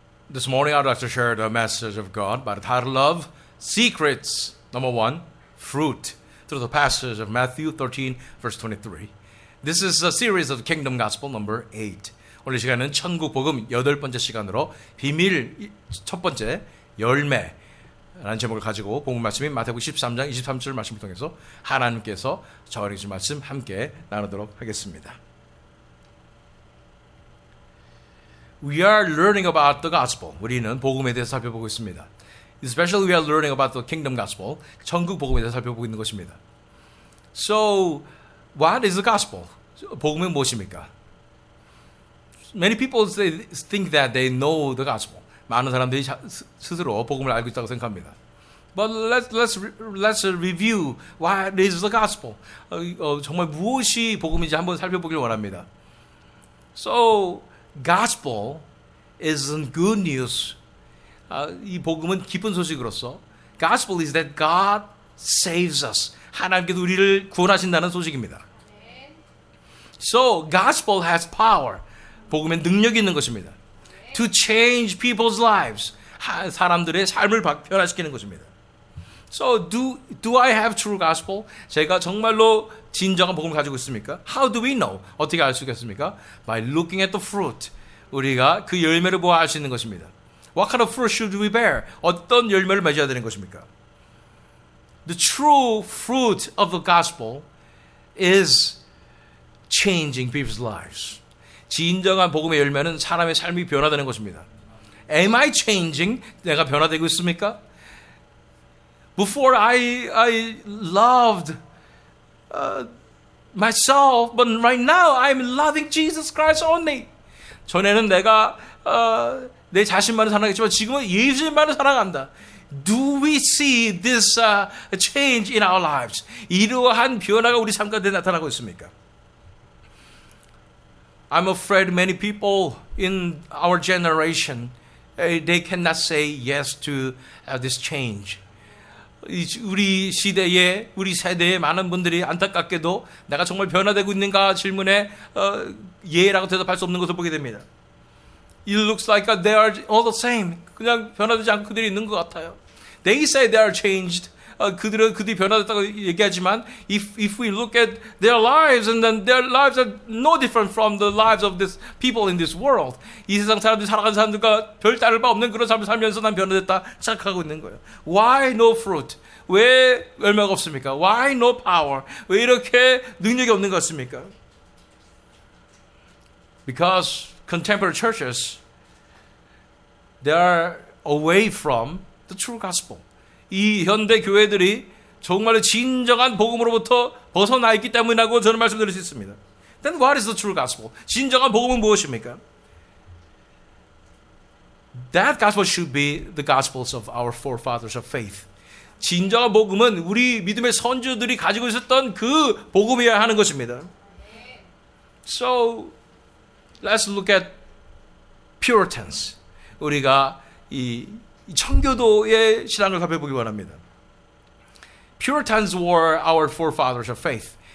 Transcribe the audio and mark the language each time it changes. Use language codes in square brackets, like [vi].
[en] This morning I'd like to share the message of God by the title of Secrets, number 1, Fruit, through the passage of Matthew 13, verse 23. This is a series of Kingdom Gospel number 8. [ko] 오늘 시간은 천국 복음 8번째 시간으로 비밀 첫 번째 열매라는 제목을 가지고 복음 말씀인 마태복음 13장 23절 말씀을 통해서 하나님께서 저에게 주신 말씀 함께 나누도록 하겠습니다. [en] We are learning about the gospel. [ko] 우리는 복음에 대해서 살펴보고 있습니다. [en] Especially we are learning about the kingdom gospel. [ko] 천국 복음에 대해서 살펴보고 있는 것입니다. [en] So, what is the gospel? 복음은 무엇입니까? Many people think that they know the gospel. [ko] 많은 사람들이 스스로 복음을 알고 있다고 생각합니다. [en] But let's review what is the gospel. [ko] 정말 무엇이 복음인지 한번 살펴보길 원합니다. [en] So, Gospel is good news. 이 복음은 기쁜 소식으로서 Gospel is that God saves us. [ko] 하나님께서 우리를 구원하신다는 소식입니다. [en] So, Gospel has power. [ko] 복음엔 능력이 있는 것입니다. [en] To change people's lives. [ko] 사람들의 삶을 변화시키는 것입니다. [en] So, do I have true gospel? [ko] 제가 정말로 진정한 복음을 가지고 있습니까? [en] How do we know? [ko] 어떻게 알 수 있겠습니까? [en] By looking at the fruit. [ko] 우리가 그 열매를 보아 알 수 있는 것입니다. [en] What kind of fruit should we bear? [ko] 어떤 열매를 맺어야 되는 것입니까? [en] The true fruit of the gospel is changing people's lives. [ko] 진정한 복음의 열매는 사람의 삶이 변화되는 것입니다. [en] Am I changing? [ko] 내가 변화되고 있습니까? [en] Before I loved myself, but right now I'm loving Jesus Christ only. [ko] 전에는 내가 내 자신만을 사랑했지만 지금은 예수님만을 사랑한다. [en] Do we see this change in our lives? [ko] 이러한 변화가 우리 삶 가운데 나타나고 있습니까? [en] I'm afraid many people in our generation, they cannot say yes to this change. [ko] 우리 시대에, 우리 세대의 많은 분들이 안타깝게도 내가 정말 변화되고 있는가 질문에 예라고 대답할 수 없는 것을 보게 됩니다. [en] It looks like they are all the same. [ko] 그냥 변화되지 않고 그들이 있는 것 같아요. [en] They say they are changed. 그들이 변화됐다고 얘기하지만 if we look at their lives and then their lives are no different from the lives of these people in this world. [ko] 이 세상 사람들이 살아가는 사람들과 별 다를 바 없는 그런 삶을 살면서 난 변화됐다 생각하고 있는 거예요. [en] Why no fruit? 왜 열매가 없습니까? Why no power? [ko] 왜 이렇게 능력이 없는 것 같습니까? [en] Because contemporary churches, they are away from the true gospel. [ko] 이 현대 교회들이 정말 진정한 복음으로부터 벗어나 있기 때문이라고 저는 말씀드릴 수 있습니다. [en] Then what is the true gospel? [ko] 진정한 복음은 무엇입니까? [en] That gospel should be the gospels of our forefathers of faith. [ko] 진정한 복음은 우리 믿음의 선조들이 가지고 있었던 그 복음이어야 하는 것입니다. [en] So, let's look at Puritans. [ko] 우리가 이 청교도의 신앙을 살펴보기 원합니다. [en] Puritans were our forefathers of faith.